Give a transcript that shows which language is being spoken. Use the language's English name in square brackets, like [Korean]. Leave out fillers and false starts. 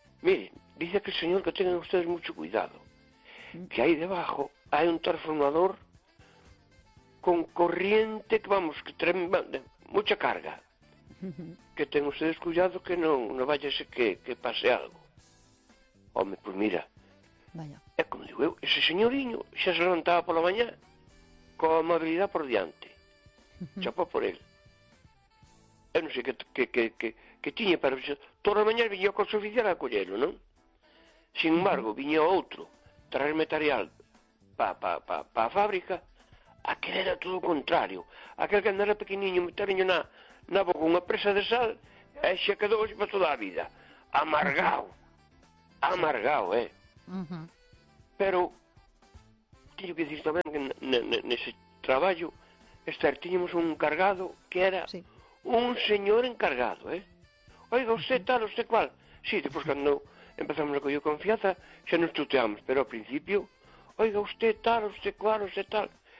[Spanish] Mire, dice que el señor que tengan ustedes mucho cuidado. Que aí debajo hai un transformador con corriente que vamos, que tremenda, mucha carga. Que tengan ustedes cuidado que non vaya ese que pase algo. Home, pues mira, vaya. [Galician] É como digo eu, ese señorinho xa se levantaba pola mañá con amabilidade por diante. Chapó por él. Eu non sei que tiña para... Toda a mañá viña o coche oficial a collelo, non? Sin embargo, viña outro traer material pa a fábrica. Aquel era todo o contrario. Aquel que andara pequeniño, meterinho na boca unha presa de sal, e xa quedou así para toda a vida. Amargao. [Spanish] Amargao, Pero tengo que decir también que en ese trabajo teníamos un encargado que era un señor encargado, oiga, usted tal, usted cual. Sí, después cuando empezamos a coger confianza ya nos tuteamos, pero al principio, oiga, usted tal, usted cual, usted tal.